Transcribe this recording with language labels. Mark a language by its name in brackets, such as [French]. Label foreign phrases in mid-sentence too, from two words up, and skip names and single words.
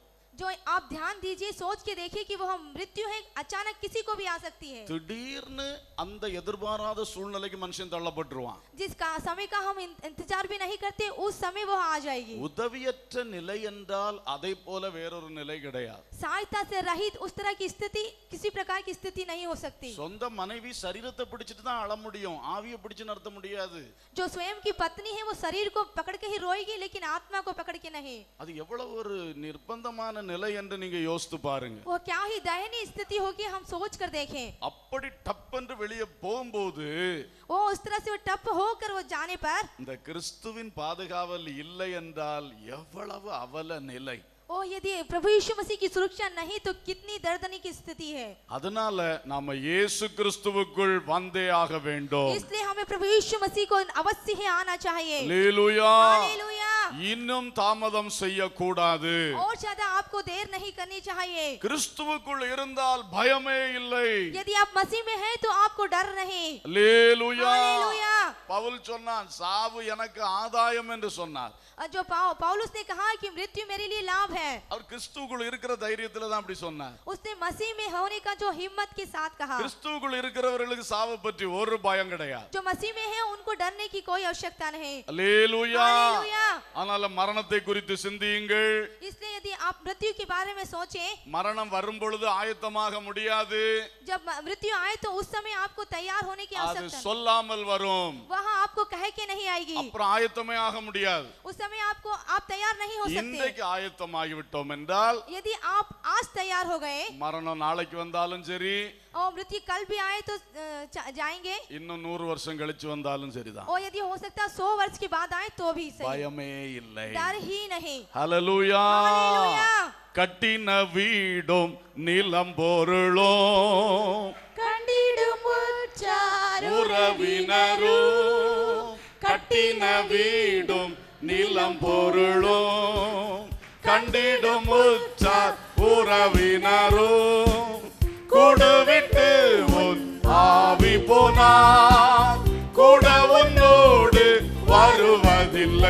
[Hindi] जो आप ध्यान दीजिए, सोच के देखिए कि वह मृत्यु है, अचानक किसी को भी आ सकती है. [Tamil] திடீர்னு அந்த எதிர்பாராத சூழ்நிலைக்கு மனுஷன் தள்ளப்பட்டுருவான். [Hindi] जिसका समय का हम इंतजार भी नहीं करते उस समय वो आ जाएगी. [Tamil] உதவியற்ற நிலை என்றால் அதை போல வேறொரு நிலை கிடையாது. [Hindi] सहायता से रहित उस तरह की स्थिति, किसी प्रकार की स्थिति नहीं हो सकती. [Tamil] சொந்த மனைவி சரீரத்தை பிடிச்சிட்டு தான் அழ முடியும், ஆவியை பிடிச்சு நடத்த முடியாது. [Hindi] जो स्वयं की पत्नी है वो शरीर को पकड़ के ही रोएगी, लेकिन आत्मा को पकड़ के नहीं. [Tamil] அது எவ்வளவு ஒரு நிர்பந்தமான நிலை என்று நீங்க யோசித்து பாருங்க. [Hindi] वो क्या ही दयनीय स्थिति होगी, हम सोच कर देखें. [Tamil] அப்படி டப்பென்று வெளியே போகும்போது [Hindi] वो उस तरह से वो टप होकर वो जाने पर, [Tamil] இந்த கிறிஸ்துவின் பாதுகாவல் இல்லை என்றால் எவ்வளவு அவல நிலை. [Hindi] ओ यदि प्रभु यीशु मसीह की सुरक्षा नहीं तो कितनी दर्दनी की स्थिति है. [Tamil] அதனால நாம இயேசு கிறிஸ்துவுக்குள் வந்தே ஆக வேண்டும். [Hindi] इसलिए हमें प्रभु यीशु मसीह को अवश्य ही आना चाहिए. [Tamil] அல்லேலூயா. [Hindi] हालेलुया. [Tamil] இன்னும் தாமதம் செய்யக்கூடாது. [Hindi] और ज्यादा आपको देर नहीं करनी चाहिए. [Tamil] கிறிஸ்துவுக்குள் இருந்தால் பயமே இல்லை. [Hindi] यदि आप मसीह में हैं तो आपको डर नहीं. [Tamil] அல்லேலூயா. [Hindi] हालेलुया. [Tamil] பவுல் சொன்னான், சாவு எனக்கு ஆதாயம் என்று சொன்னார். [Hindi] जो पौलुस ने कहा कि मृत्यु मेरे लिए लाभ है, [Tamil] அவர் கிறிஸ்துவுக்குள் இருக்கிற தைரியத்துல தான் அப்படி சொன்னார். [Hindi] उसने मसीह में होने का जो हिम्मत के साथ कहा. [Tamil] கிறிஸ்துவுக்குள் இருக்கிறவர்களுக்கு சாவு பற்றி ஒரு பயம் கிடையாது. [Hindi] जो मसीह में है उनको डरने की कोई आवश्यकता नहीं. [Tamil] அல்லேலூயா. [Hindi] हालेलुया. [Tamil] ஆனால் மரணத்தை குறித்து சிந்தியுங்கள். [Hindi] इसलिए यदि आप मृत्यु के बारे में सोचें, [Tamil] மரணம் வரும் பொழுது ஆயத்தமாக முடியாது. [Hindi] जब मृत्यु आए तो उस समय आपको तैयार होने की [Tamil] அது [Hindi] आवश्यकता, [Tamil] சொல்லாமல் வரும். [Hindi] वहाँ आपको कह के नहीं आएगी. [Tamil] அப்புறம் ஆயத்தமே ஆக முடியாது. [Hindi] उस समय आप तैयार नहीं हो सकते. [Tamil] இன்றைக்கு ஆயத்தமாகி விட்டோம் என்றால், [Hindi] यदि आप आज तैयार हो गए [Tamil] மரணம் நாளைக்கு வந்தாலும் சரி, [Hindi] और मृत्यु कल भी आए तो जाएंगे, [Tamil] இன்னும் 100 வருஷம் கழிச்சு வந்தாலும் சரிதான். [Hindi] और यदि हो सकता है 100 वर्ष के बाद आए तो भी सही. [Tamil] பயமே இல்லை. [Hindi] डर ही नहीं. [Tamil] ஹல்லேலூயா. [Hindi] हालेलुया. [Tamil] கட்டின வீடும் நிலம் பொருளும் கண்டிடும் உறவினரும், கட்டின வீடும் நிலம் பொருளும் கண்டிடும் உற்றார் உறவினரும், கூடுவிட்டு உன் ஆவி போனார் கூட உன்னோடு வருவதில்லை.